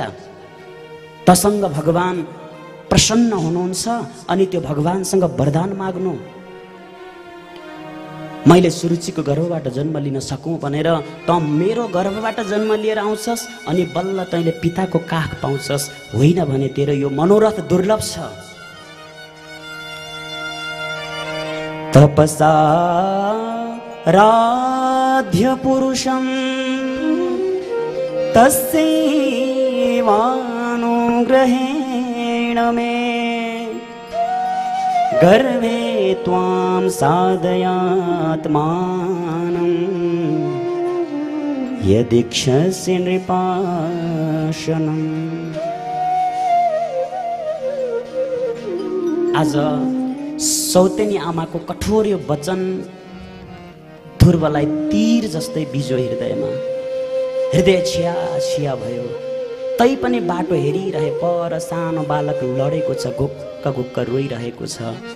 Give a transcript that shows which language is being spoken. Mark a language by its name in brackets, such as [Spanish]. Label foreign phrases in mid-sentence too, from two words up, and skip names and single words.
[Nepali] तसँग भगवान प्रसन्न हुनुहुन्छ, अनि त्यो भगवानसँग वरदान माग्नु। मैले सुरुचिको गर्भबाट जन्म लिन सकूँ भनेर त मेरो गर्भबाट जन्म लिएर आउँछस्, अनि बल्ल तैले पिताको काख पाउँछस्। होइन भने तेरो यो मनोरथ दुर्लभ छ। [Sanskrit] तपसा राध्य पुरुषं तस्यैवानुग्रहेण मे गर्भे त्वां साधयात्मानं यदीक्षसि नृपाशनम्। [Nepali] आज सौतेनी आमाको कठोर यो वचन ध्रुवलाई तीर जस्तै बिजो हृदयमा। हृदय छिया छिया भयो। तै पनि बाटो हेरिरहे पर सानो बालक लडेको छ, गुक्क गुक्क रोइरहेको छ।